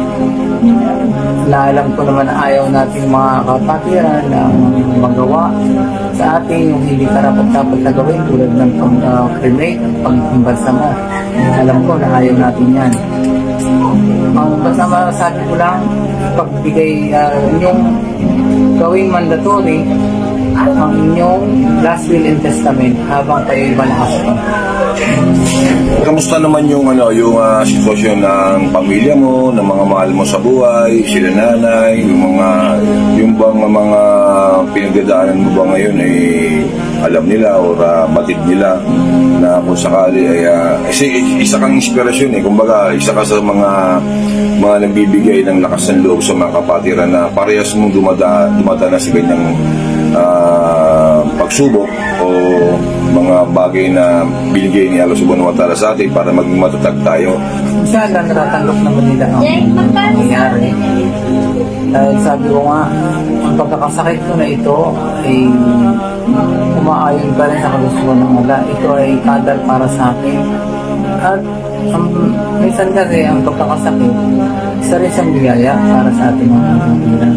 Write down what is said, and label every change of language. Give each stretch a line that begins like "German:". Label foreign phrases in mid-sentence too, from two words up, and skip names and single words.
Filipino: Alam ko naman na ayaw natin mga kapatiran na magawa sa ating yung hindi karapat-dapat na gawin tulad ng cremate, pag-imbalsa mo. Alam ko na ayaw natin yan. Basta masasabi ko lang, pagbigay inyong gawing mandatory ang inyong
English: last will and testament
Filipino: habang kayo'y malakas pa. Kamusta naman yung sitwasyon ng pamilya mo, ng mga mahal mo sa buhay, sila nanay, yung bang mga pinagdadaanan mo ba ngayon ay alam nila o batid nila na kung sakali ay isa kang inspirasyon kumbaga isa ka sa mga nagbibigay ng lakas ng loob sa mga kapatiran na parehas mong dumadana sa ganyang pagsubok o mga bagay na binigay ni Allah
Arabic: سبحانه وتعالى
Filipino: sa atin para maging matatag tayo. Inshallah, natatanggap naman nila ang nangyari. Dahil sabi ko nga, ang pagkakasakit ko na ito ay umaayon pa rin sa kagustuhan ng Allah. Ito ay kadal para sa akin. At minsan kasi ang pagkakasakit, isa rin siyang biyaya para sa ating mga kapatiran.